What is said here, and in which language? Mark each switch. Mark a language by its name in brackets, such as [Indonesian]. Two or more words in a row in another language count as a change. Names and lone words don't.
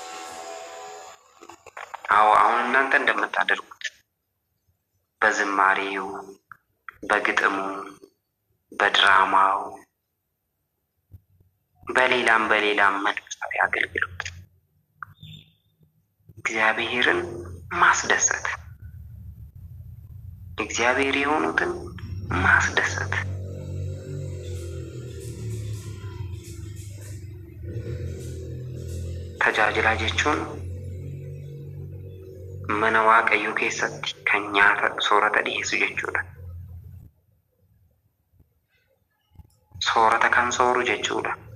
[Amharic] አሁን እናንተ እንደምታደርጉት በዝማሬው፣ በግጥሙ፣ በድራማው፣ በሌላም መንፈሳዊ አገልግሎት እግዚአብሔርን ማስደሰት፣ እግዚአብሔር የሆኑትን ማስደሰት [Oromo] tajaajila jechuun mana waaqayyoo keessatti kan nyaata soorata dhiyeessu jechuudha. Soorata kan sooru jechuudha.